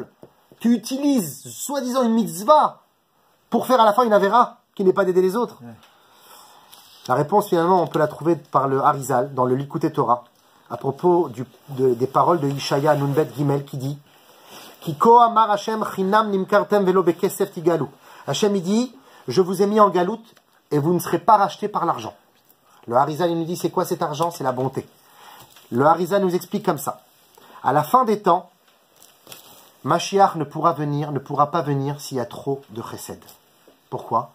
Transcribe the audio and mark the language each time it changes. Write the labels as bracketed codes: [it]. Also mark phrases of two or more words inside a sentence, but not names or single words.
[fr] Tu utilises, soi-disant, une mitzvah pour faire à la fin une avéra qui n'est pas d'aider les autres. Ouais. La réponse, finalement, on peut la trouver par le Harizal, dans le Likutei Torah, à propos des paroles de Ishaya Nunbet Gimel, qui dit [he] כי כה אמר השם חנם נמכרתם ולא בכסף תגאלו. [fr] Hashem, il dit, je vous ai mis en galoute et vous ne serez pas rachetés par l'argent. Le Harizal, il nous dit, c'est quoi cet argent? C'est la bonté. Le Harizal nous explique comme ça. À la fin des temps, Mashiach ne pourra pas venir s'il y a trop de chesed. Pourquoi?